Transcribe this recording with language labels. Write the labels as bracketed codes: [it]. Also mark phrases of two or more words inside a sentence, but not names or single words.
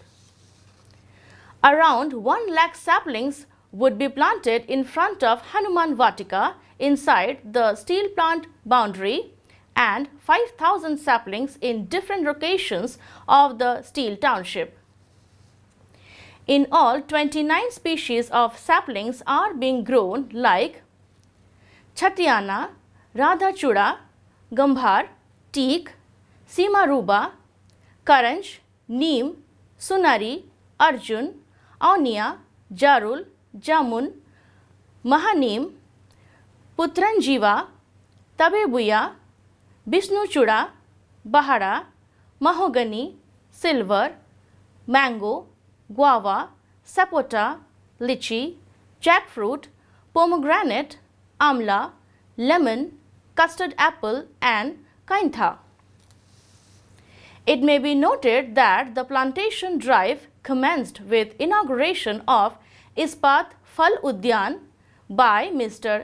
[en] Around 1 lakh saplings would be planted in front of Hanuman Vatika inside the steel plant boundary and 5,000 saplings in different locations of the steel township. In all, 29 species of saplings are being grown like Chatiana, Radhachuda, Gambhar, Teak, Simaruba, Karanj, Neem, Sunari, Arjun, Aunia, Jarul, Jamun, Mahaneem, Putranjiva, Tabebuya, Bishnuchuda, Bahara, Mahogany, Silver, Mango, Guava, Sapota, Lychee, Jackfruit, Pomegranate, Amla, Lemon, Custard Apple and Kaintha. It may be noted that the plantation drive commenced with inauguration of Ispat Phal Udyan by Mr.